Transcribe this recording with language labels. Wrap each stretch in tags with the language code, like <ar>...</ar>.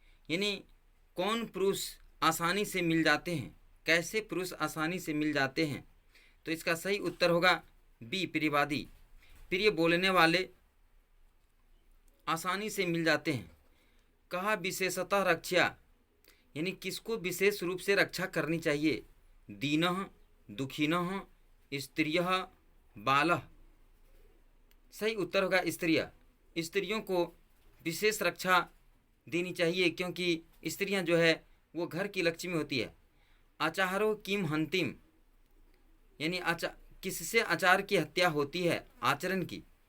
<hi>यानी कौन पुरुष आसानी से मिल जाते हैं, कैसे पुरुष आसानी से मिल जाते हैं? तो इसका सही उत्तर होगा बी प्रियवादी। प्रिय बोलने वाले आसानी से मिल जाते हैं। कहा विशेषतः रक्षा, यानी किसको विशेष रूप से रक्षा करनी चाहिए?</hi> <sa>दीनः दुखिनः स्त्रियः बालः।</sa> <hi>सही उत्तर होगा स्त्रियाँ। स्त्रियों को विशेष रक्षा देनी चाहिए, क्योंकि स्त्रियां जो है वो घर की लक्ष्मी होती है।</hi> <sa>आचारो किम हंतिम,</sa> <hi>यानी किससे आचार की हत्या होती है, आचरण की।</hi>